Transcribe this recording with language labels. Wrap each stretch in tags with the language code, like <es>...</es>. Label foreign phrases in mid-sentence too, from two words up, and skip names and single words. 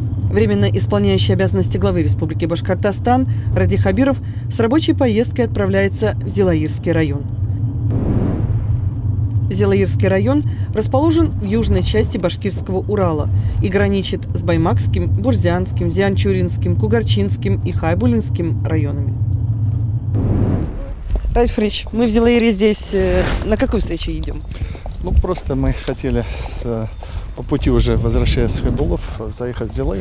<ru>Временно исполняющий обязанности главы Республики Башкортостан Ради Хабиров с рабочей поездкой отправляется в Зилаирский район. Зилаирский район расположен в южной части Башкирского Урала и граничит с Баймакским, Бурзянским, Зианчуринским, Кугарчинским и Хайбулинским районами. Ради Фрич, мы в Зилаире здесь на какую встречу идем? Ну, просто мы хотели по пути уже, возвращаясь с Хайбулов, заехать в Зилаир.</ru>